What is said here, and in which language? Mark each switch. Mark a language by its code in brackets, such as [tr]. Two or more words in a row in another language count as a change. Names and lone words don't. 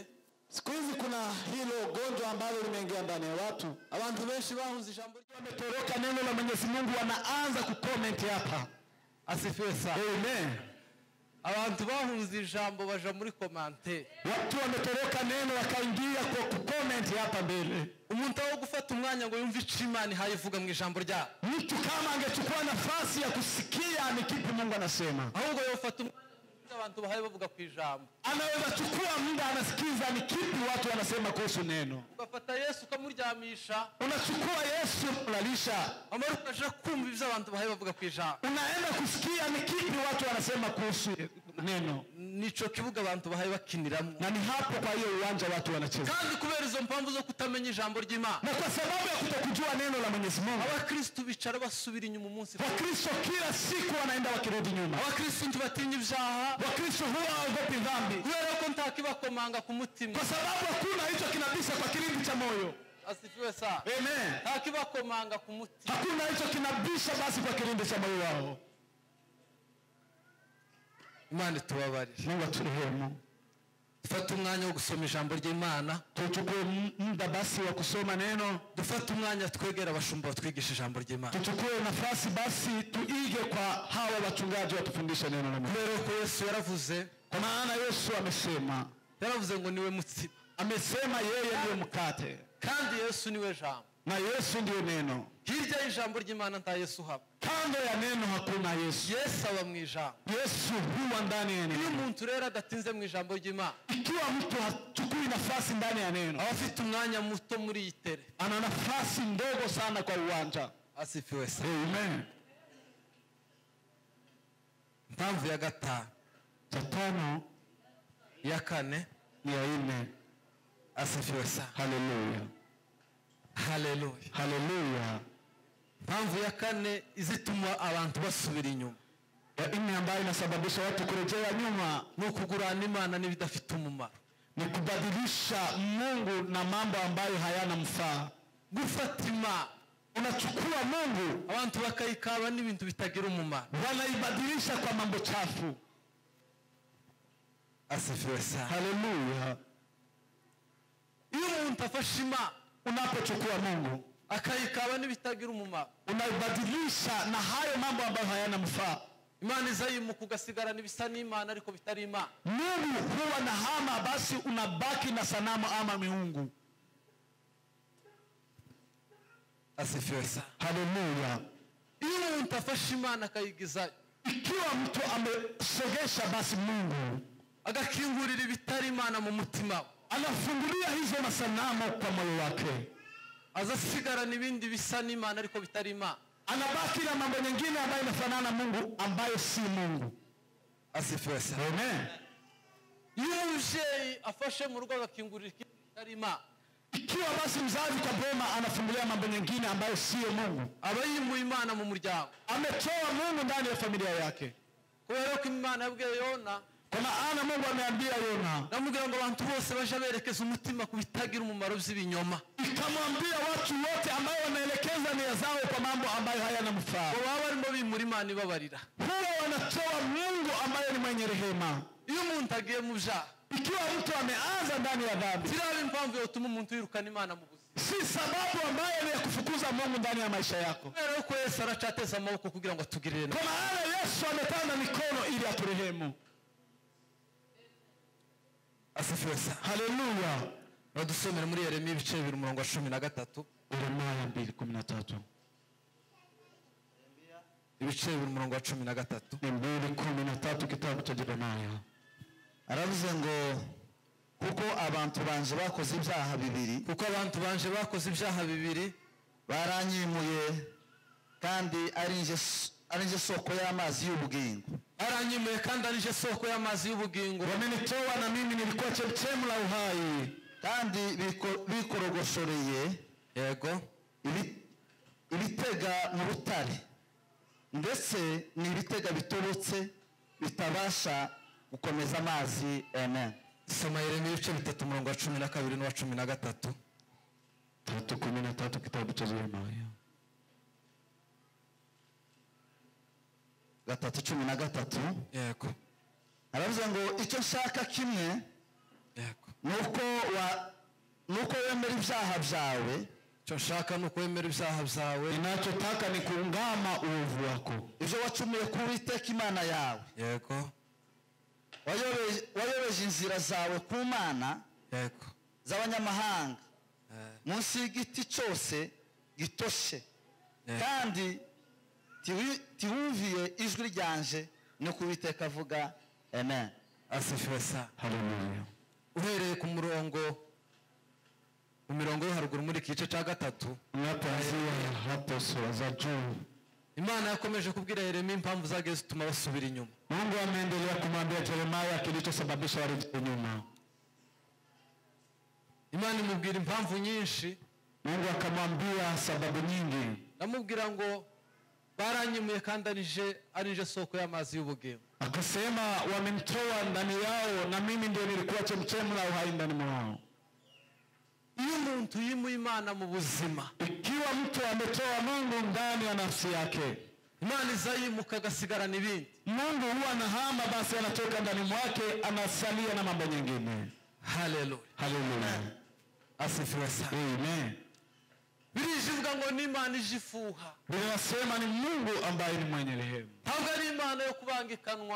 [sw] siku hizi kuna hilo gonjwa ambalo limeingia ndani ya watu. [rn] abantu benshi bahunze ijambo ry'Imana. [sw] Wametoroka neno la Mwenyezi Mungu, wanaanza kucomment hapa. Asifiwe sana. Amen. [rn] Abantu bahunze ijambo baja muri komante. [sw] Watu wametoroka neno wakaingia kwa kucomment hapa mbele. [rn] Umuntu aho gufata umwanya ngo yumve ico Imana ihayivuga mu ijambo rya, [sw] Mtu kama angechukua nafasi ya kusikia ni kipi Mungu anasema, [rn] ahubwo yofata umwanya abantu bahaye bavuga ku ijambo, [sw] anaweza chukua muda anasikiza ni kipi watu wanasema kuhusu neno. [rn] ugafata Yesu ukamuryamisha, [sw] Unachukua Yesu unalalisha, [rn] amara ukaja kumva ivyo abantu bahaye bavuga ku ijambo. [sw] unaenda kusikia ni kipi watu wanasema kuhusu neno, [rn] Nico kibuga abantu bahaye bakiniramo, [sw] na ni hapo kwa hiyo uwanja watu wanacheza. [rn] kandi kubera izo mpamvu zo kutamenya ijambo ry'Imana, [sw] Na kwa sababu ya kutokujua neno la Mwenyezi Mungu, [rn] abakristo bicara basubira inyuma umunsi. [sw] Wakristo kila siku wanaenda wakirudi nyuma. [rn] Abakristo ntibatinya ibyaha, [sw] Wakristo huwa hawaogopi dhambi [rn] kubera ko ntakibakomanga ku mutima. [sw] kwa sababu hakuna hicho kinabisha kwa kilindi cha moyo. Asifiwe sana. Amen. [rn] Ntakibakomanga ku mutima. [sw] Hakuna hicho kinabisha basi kwa kilindi cha moyo wao. [rn] Imana tubabarire. [sw] Mungu aturehemu. [rn] Dufate umwanya wo gusoma ijambo ry'Imana, [sw] Tuchukue muda basi wa kusoma neno, [rn] dufate umwanya twegera abashumba batwigisha ijambo ry'Imana. [sw] tuchukue nafasi basi tuige kwa hawa wachungaji watufundishe neno la Mungu. [rn] Kubera ko Yesu yaravuze, [sw] Kwa maana Yesu [rn] yaravuze ngo niwe mutsima, [sw] amesema yeye ndiye mkate [rn] kandi Yesu niwe jambo. [sw] na Yesu ndiye neno. [rn] Hirya y'ijambo ry'Imana nta Yesu haba. [sw] Kando ya neno hakuna Yesu. [rn] Yesu aba mu ijambo. [sw] Yesu huwa ndani ya Iyo neno. [rn] umuntu rero adatinze mu ijambo ry'Imana, [sw] Ikiwa mtu hachukui nafasi ndani ya neno, [rn] aba afite umwanya muto muri iyi tere. [sw] ana nafasi ndogo sana kwa uwanja. Asifiwe sana. Amen. [rn] Mpamvu ya gatanu, [sw] Cha tano, [rn] ya kane, [sw] ya nne. asifiwe sana. Haleluya. Haleluya. Haleluya. [rn] Mpamvu ya kane izituma abantu basubira inyuma, [sw] Ya nne ambayo inasababisha watu kurejea nyuma [rn] ni ukugurana Imana n'ibidafite umumaro, [sw] ni kubadilisha Mungu na mambo ambayo hayana mfaa. [rn] gufata Imana [sw] Unachukua Mungu, [rn] abantu bakayikaba n'ibintu bitagira umumaro. [sw] wanaibadilisha kwa mambo chafu. Asifiwe sana. Haleluya. [rn] Iyo umuntu afashe Imana [sw] Unapochukua Mungu, [rn] akayikaba n'ibitagira umumaro, [sw] unaibadilisha na hayo mambo ambayo hayana mfaa. [rn] Imana izayimuka ugasigarana ibisa n'Imana ariko bitari Imana. [sw] Mungu huwa na hama, basi unabaki na sanamu ama miungu. Asifiwe sana. Haleluya. [rn] Iyo umuntu afashe Imana akayigizayo, [sw] Ikiwa mtu amesogesha basi Mungu, [rn] agakingurira ibitari Imana mu mutima we, [sw] anafungulia hizo masanamu kwa moyo wake, [rn] azasigarana ibindi bisa n'Imana ariko bitari Imana. [sw] anabaki na mambo mengine ambayo inafanana Mungu ambayo si Mungu. Asifiwe sana. Amen. [rn] Iyo umubyeyi afashe mu rugo agakingurira ikindi bitari Imana, [sw] Ikiwa basi mzazi kwa boma anafungulia mambo mengine ambayo sio Mungu, [rn] aba yimuye Imana mu muryango. [sw] ametoa Mungu ndani ya familia yake. [rn] Kubera ko Imana yabwiye Yona, [sw] Kwa maana Mungu ameambia Yona, [rn] namubwira ngo abantu bose baje berekeza umutima ku bitagira umumaro by'ibinyoma, [sw] ikamwambia watu wote ambao wanaelekeza nia zao kwa mambo ambayo hayana mfaa, [rn] ngo baba barimo bimura Imana ibabarira. [sw] huwa wanatoa Mungu ambaye ni mwenye rehema. [rn] Iyo umuntu agiye mu byaha, [sw] Ikiwa mtu ameanza ndani ya dhambi, [rn] ziraba impamvu yotuma umuntu yirukana Imana mu buzima. [sw] si sababu ambayo ni ya kufukuza Mungu ndani ya maisha yako. [rn] Kubera ko Yesu aracateza amaboko kugira ngo atugirire neza. [sw] Kwa maana Yesu ametanda mikono ili aturehemu. Asifiwe sana. Haleluya. [rn] Badusomere muri Yeremiya ibice 2:13. [sw] Yeremia 2:13. [rn] Ibice 2:13. [sw] 2:13 kitabu cha Yeremia. [rn] aravuze ngo kuko abantu banje bakoze ibyaha bibiri, kuko abantu banje bakoze ibyaha bibiri baranyimuye kandi ari nje soko y'amazi y'ubugingo. aranyimuye kandi ari nje soko y'amazi y'ubugingo. [sw] Wamenitoa na mimi nilikuwa chemchemu la uhai. [rn] Kandi bikorogoshoreye yego ibitega mu rutare, ndetse ni ibitega bitobotse bitabasha gukomeza amazi. Amen. Soma Yeremiya ibice 3:12 n'uwa 13. 3:13 kitabu cha Yeremiya 3:13. yego aravuze ngo icyo nshaka kimwe yego nuko wemera ibyaha byawe. icyo nshaka nuko wemera ibyaha byawe. [sw] Ninachotaka ni kuungama uovu wako. [rn] Ibyo wacumuye ku Uwiteka Imana yawe. yego wayobeje inzira zawe ku mana yego z'abanyamahanga munsi y'igiti cyose gitoshe, kandi tiwumviye ijwi ryanje no ku Uwiteka avuga. Amen. [sw] asifiwe sana. Haleluya. [rn] uhereye ku mirongo yo haruguru muri igice cya 3 [sw] Unapoanzia hapo sura za juu, [rn] Imana yakomeje kubwira Yeremiya impamvu zagiye zituma basubira inyuma. [sw] Mungu ameendelea kumwambia Yeremia kilichosababisha warejee nyuma. [rn] Imana imubwira impamvu nyinshi. [sw] Mungu akamwambia sababu nyingi. [rn] Namubwira ngo baranyimuye kandi ari nje soko y'amazi y'ubugingo. [sw] Akasema wamenitoa ndani yao na mimi ndio nilikuwa chemchemu la uhai ndani mwao. [rn] Iyo umuntu yimuye Imana mu buzima, [sw] Ikiwa mtu ametoa Mungu ndani ya nafsi yake, [rn] Imana izayimuka agasigarana ibindi. [sw] Mungu huwa anahama, basi anatoka ndani mwake, anasalia na mambo nyingine. Haleluya. Haleluya. Asifiwe sana. Amen. [rn] Birivuga ngo ni Imana ijifuha. [sw] Binasema ni Mungu ambaye ni mwenye rehema. [rn] Ntabwo ari Imana yo kubangikanwa.